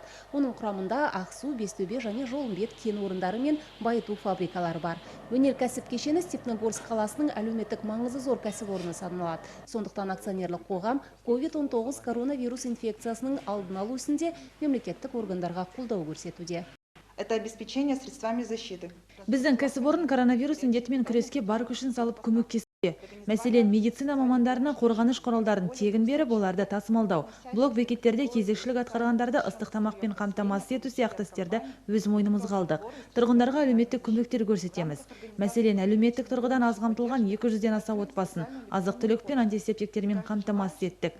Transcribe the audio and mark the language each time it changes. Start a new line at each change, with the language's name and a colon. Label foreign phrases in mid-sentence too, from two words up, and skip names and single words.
Kazakh: Оның құрамында Ақсу, Бестөбе және Жолымбет кен орындары мен байыту фабрикалары бар. Өнеркәсіп кешені Степногорск қаласының әлеуметтік маңызы зор кәсіпорны саналады. Сондықтан акционерлік қоғам COVID-19 коронавирус инфекциясының алдын алу ісінде мемлекеттік органдарға қолдау көрсетуде.
Russian: Это обеспечение средствами защиты.
Kazakh: Біздің кәсіпорын коронавирус індетімен күреске бар күшін салып көмектесіп Мәселен, медицина мамандарына қорғаныш құралдарын тегін беріп, оларды тасымалдау. Блок бекеттерде кезекшілік атқарғандарды ыстық тамақпен қамтамасыз ету сияқты істерді өз мойнымызға алдық. Тұрғындарға әлеуметтік көмектер көрсетеміз. Мәселен, әлеуметтік тұрғыдан аз қамтылған 200-ден аса отбасын азық-түлік пен антисептиктермен қамтамасыз еттік.